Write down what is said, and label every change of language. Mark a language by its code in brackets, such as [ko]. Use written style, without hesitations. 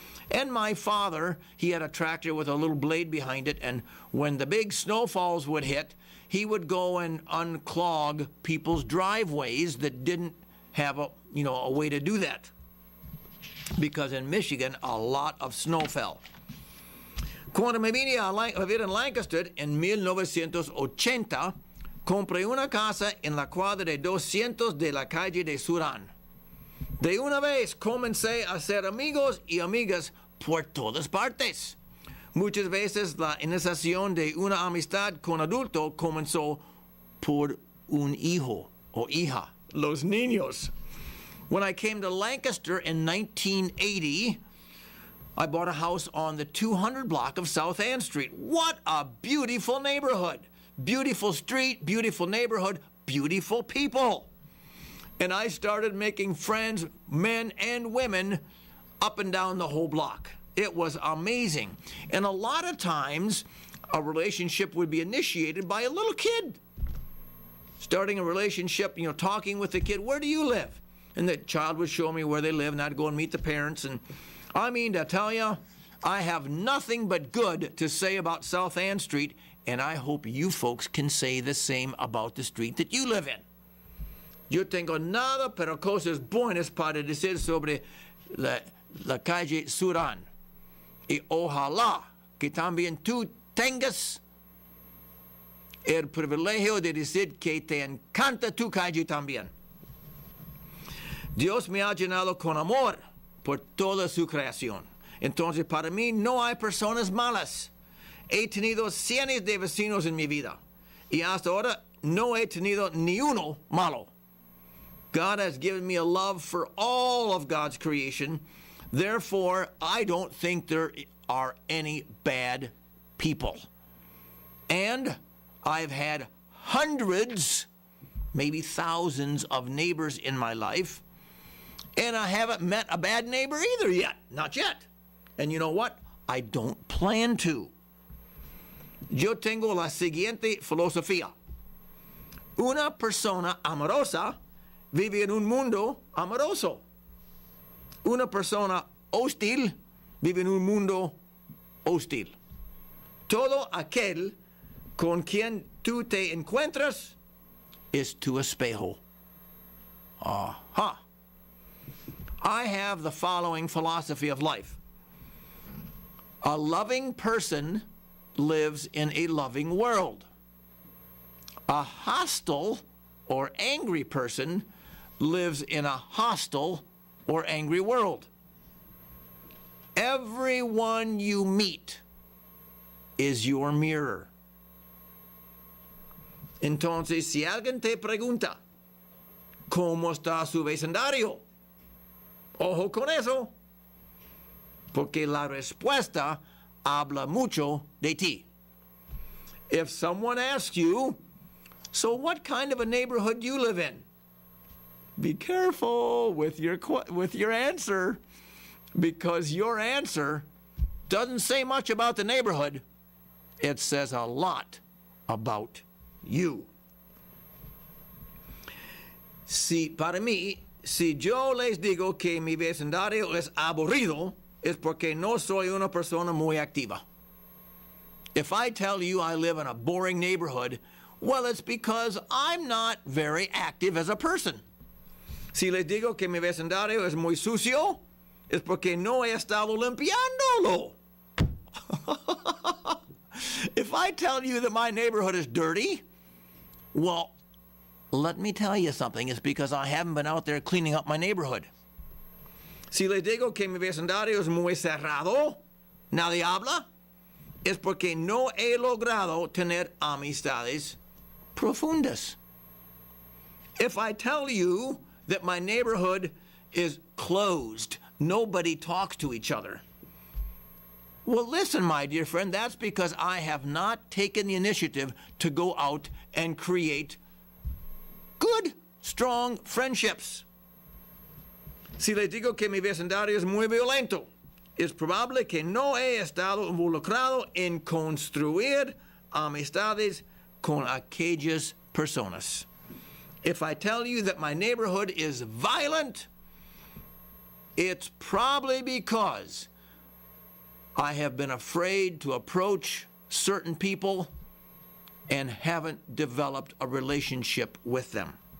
[en] And my father, he had a tractor with a little blade behind it, and when the big snowfalls would hit, he would go and unclog people's driveways that didn't have a way to do that. Because in Michigan, a lot of snow fell. [es] Cuando me vine a vivir en Lancaster en 1980, compré una casa en la cuadra de 200 de la calle de Surán. De una vez comencé a hacer amigos y amigas por todas partes. Muchas veces la iniciación de una amistad con adulto comenzó por un hijo o hija, los niños. [en] When I came to Lancaster in 1980, I bought a house on the 200 block of South Ann Street. What a beautiful neighborhood. Beautiful street, beautiful neighborhood, beautiful people. And I started making friends, men and women, up and down the whole block. It was amazing. And a lot of times, a relationship would be initiated by a little kid. Starting a relationship, talking with the kid, where do you live? And the child would show me where they live, and I'd go and meet the parents. And I mean to tell you, I have nothing but good to say about South Ann Street, and I hope you folks can say the same about the street that you live in. [es] Yo tengo nada pero cosas buenas para decir sobre la calle Surán. Y ojalá que también tú tengas el privilegio de decir que te encanta tu calle también. Dios me ha llenado con amor por toda su creación. Entonces, para mí no hay personas malas. He tenido cientos de vecinos en mi vida. Y hasta ahora no he tenido ni uno malo. [en] God has given me a love for all of God's creation. Therefore, I don't think there are any bad people. And I've had hundreds, maybe thousands of neighbors in my life. And I haven't met a bad neighbor either yet. Not yet. And you know what? I don't plan to. [es] Yo tengo la siguiente filosofía. Una persona amorosa vive en un mundo amoroso. Una persona hostil vive en un mundo hostil. Todo aquel con quien tú te encuentras es tu espejo. Aha. [en] I have the following philosophy of life. A loving person lives in a loving world. A hostile or angry person lives in a hostile or angry world. Everyone you meet is your mirror. [es] Entonces, si alguien te pregunta, ¿cómo está su vecindario? Ojo con eso, porque la respuesta habla mucho de ti. [en] If someone asks you, so what kind of a neighborhood do you live in? Be careful with your answer, because your answer doesn't say much about the neighborhood. It says a lot about you. [es] Para mí, si yo les digo que mi vecindario es aburrido, es porque no soy una persona muy activa. [en] If I tell you I live in a boring neighborhood, well, it's because I'm not very active as a person. [es] Si les digo que mi vecindario es muy sucio, es porque no he estado limpiándolo. [en] If I tell you that my neighborhood is dirty, well, let me tell you something. It's because I haven't been out there cleaning up my neighborhood. [es] Si les digo que mi vecindario es muy cerrado, nadie habla, es porque no he logrado tener amistades profundas. [en] If I tell you that my neighborhood is closed, nobody talks to each other, well, listen, my dear friend, that's because I have not taken the initiative to go out and create good, strong friendships. [es] Si les digo que mi vecindario es muy violento, es probable que no he estado involucrado en construir amistades con aquellas personas. [en] If I tell you that my neighborhood is violent, it's probably because I have been afraid to approach certain people and haven't developed a relationship with them.